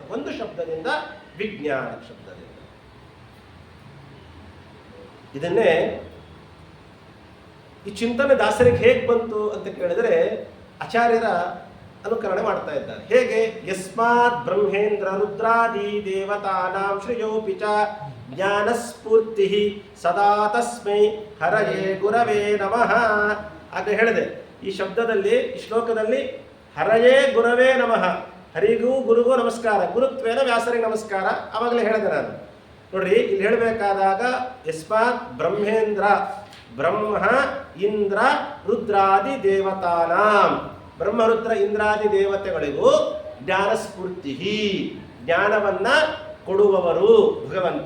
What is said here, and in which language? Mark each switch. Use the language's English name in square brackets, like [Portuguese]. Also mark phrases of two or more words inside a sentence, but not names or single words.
[Kannada] ಒಂದು ಶಬ್ದದಿಂದ, ವಿಜ್ಞಾನ ಶಬ್ದದಿಂದ. ಇದನ್ನೇ ಈ ಚಿಂತನೆ ದಾಸರಿಗೆ ಹೇಗೆ ಬಂತು ಅಂತ ಕೇಳಿದ್ರೆ ಆಚಾರ್ಯರ ಅನುಕರಣೆ ಮಾಡ್ತಾ ಇದ್ದಾರೆ. ಹೇಗೆ? [Sanskrit] ಯಸ್ಮಾತ್ ಬ್ರಹ್ಮೇಂದ್ರ ರುದ್ರಾದಿ ದೇವತಾನಾಂ ಶ್ರೇಯೋಪಿ ಚ ಜ್ಞಾನಸ್ಫೂರ್ತಿ ಸದಾ ತಸ್ಮೈ ಹರಯೇ ಗುರವೇ ನಮಃ [Kannada] ಅಂತ ಹೇಳಿದೆ. ಈ ಶಬ್ದದಲ್ಲಿ, ಈ ಶ್ಲೋಕದಲ್ಲಿ [Sanskrit] ಹರಯೇ ಗುರವೇ ನಮಃ, [Kannada] ಹರಿಗೂ ಗುರುಗೂ ನಮಸ್ಕಾರ, ಗುರುತ್ವೇನ ವ್ಯಾಸರಿಗೆ ನಮಸ್ಕಾರ ಆವಾಗಲೇ ಹೇಳಿದೆ ನಾನು. ನೋಡ್ರಿ, ಇಲ್ಲಿ ಹೇಳಬೇಕಾದಾಗ [Sanskrit] ಯಸ್ಮಾತ್ ಬ್ರಹ್ಮೇಂದ್ರ, ಬ್ರಹ್ಮ ಇಂದ್ರ ರುದ್ರಾದಿ ದೇವತಾನಾಂ, [Kannada] ಬ್ರಹ್ಮ ರುದ್ರ ಇಂದ್ರಾದಿ ದೇವತೆಗಳಿಗೂ ಜ್ಞಾನಸ್ಫೂರ್ತಿ, ಜ್ಞಾನವನ್ನ ಕೊಡುವವರು ಭಗವಂತ.